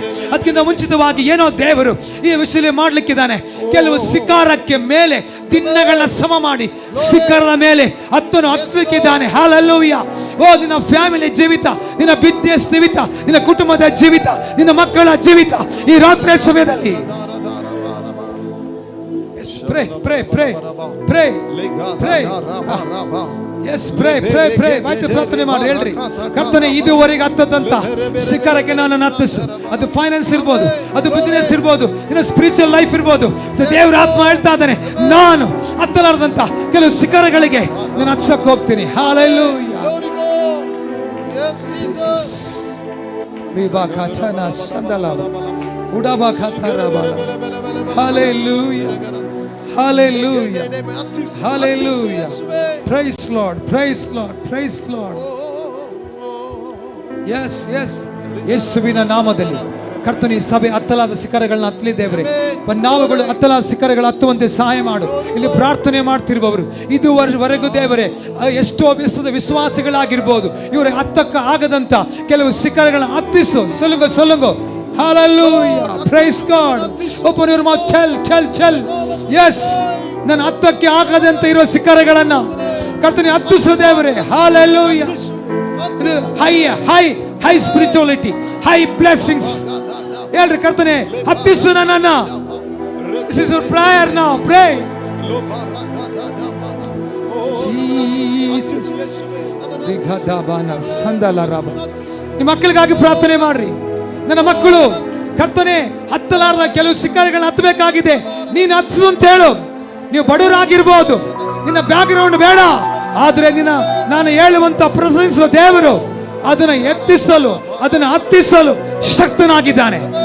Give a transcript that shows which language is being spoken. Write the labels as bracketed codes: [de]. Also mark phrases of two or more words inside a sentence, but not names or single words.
[kn] ಅದಕ್ಕಿಂತ ಮುಂಚಿತವಾಗಿ ಏನೋ ದೇವರು ಈ ವಿಷಯ ಮಾಡ್ಲಿಕ್ಕಿದ್ದಾನೆ. ಕೆಲವು ಶಿಖರಕ್ಕೆ ಮೇಲೆ ದಿನಗಳನ್ನ ಸಮ ಮಾಡಿ ಶಿಖರದ ಮೇಲೆ ಹತ್ತಲಿಕ್ಕಿದ್ದಾನೆ. ಹಲ್ಲೆಲೂಯಾ. ಓ, ನಿನ್ನ ಫ್ಯಾಮಿಲಿ ಜೀವಿತ, ನಿನ್ನ ಬಿಸ್ನೆಸ್ ಜೀವಿತ, ನಿನ್ನ ಕುಟುಂಬದ ಜೀವಿತ, ನಿನ್ನ ಮಕ್ಕಳ ಜೀವಿತ ಈ ರಾತ್ರಿ ಸಮಯದಲ್ಲಿ [en] pray pray pray pray pray. Yes, pray pray pray. [kn] ಮತ್ತೆ ಪ್ರಾರ್ಥನೆ ಮಾಡಿ ಹೇಳ್ರಿ, ಕರ್ತನೇ, ಇದುವರೆಗೆ ಹತ್ತದಂತ ಶಿಖರಕ್ಕೆ ನನ್ನನ್ನು ಹತ್ತಿಸು. ಅದು ಫೈನಾನ್ಸ್ ಇರ್ಬೋದು, ಅದು ಬಿಸ್ನೆಸ್ ಇರ್ಬೋದು, ನಿನ್ನ [en] spiritual life [kn] ಇರ್ಬೋದು. ದೇವರ ಆತ್ಮ ಹೇಳ್ತಾ ಇದ್ದಾನೆ, ನಾನು ಹತ್ತಲಾರದಂತ ಕೆಲವು ಶಿಖರಗಳಿಗೆ ನಾನು ಹತ್ಸಕ್ಕೆ ಹೋಗ್ತೀನಿ. ಹಲ್ಲೆಲೂಯಾ. [en] Hallelujah. Hallelujah. Hallelujah. Praise Lord. Praise Lord. Praise Lord. Yes, yes. [kn] ಯೇಸುವಿನ ನಾಮದಲ್ಲಿ ಕರ್ತನಿ ಸಭೆ ಹತ್ತಲಾದ ಶಿಖರಗಳನ್ನ ಹತ್ತಲಿ ದೇವರೇ. ನಾವುಗಳು ಹತ್ತಲಾದ ಶಿಖರಗಳು ಹತ್ತುವಂತೆ ಸಹಾಯ ಮಾಡು. ಇಲ್ಲಿ ಪ್ರಾರ್ಥನೆ ಮಾಡ್ತಿರುವವರು ಇದುವರೆಗೂ ದೇವರೇ ಎಷ್ಟೋ ವಿಶ್ವಾಸಿಗಳಾಗಿರ್ಬೋದು, ಇವರಿಗೆ ಹತ್ತಕ್ಕ ಆಗದಂತ ಕೆಲವು ಶಿಖರಗಳನ್ನ ಹತ್ತಿಸು. ಸೊಲ್ಲುಂಗೋ. [en] Hallelujah. Praise God. Open your mouth. Tell. Yes. [kn] ನನ್ನ ಹತ್ತಕ್ಕೆ ಆಗದಂತ ಇರೋ ಶಿಖರಗಳನ್ನ ಕರ್ತನೇ ಹತ್ತಿಸು ದೇವರೇ. [en] Hallelujah. high spirituality, high blessings [kn] ಹೇಳ್ರಿ, ಕರ್ತನೇ ಹತ್ತಿಸು ನನ್ನನ್ನ. [en] This is your prayer now. Pray. Jesus. [kn] ನಿಮ್ಮ ಮಕ್ಕಳಿಗಾಗಿ ಪ್ರಾರ್ಥನೆ ಮಾಡ್ರಿ. ನನ್ನ ಮಕ್ಕಳು ಕರ್ತನೇ ಹತ್ತಲಾರದ ಕೆಲವು ಶಿಖರಗಳನ್ನ ಹತ್ತಬೇಕಾಗಿದೆ, ನೀನು ಹತ್ತು ಅಂತ ಹೇಳು. ನೀವು ಬಡವರಾಗಿರ್ಬೋದು, ನಿನ್ನ ಬ್ಯಾಕ್ಗ್ರೌಂಡ್ ಬೇಡ, ಆದ್ರೆ ನಾನು ಹೇಳುವಂತ ಪ್ರಸಂಗಿಸುವ ದೇವರು ಅದನ್ನ ಎತ್ತಿಸಲು, ಅದನ್ನ ಹತ್ತಿಸಲು ಶಕ್ತನಾಗಿದ್ದಾನೆ.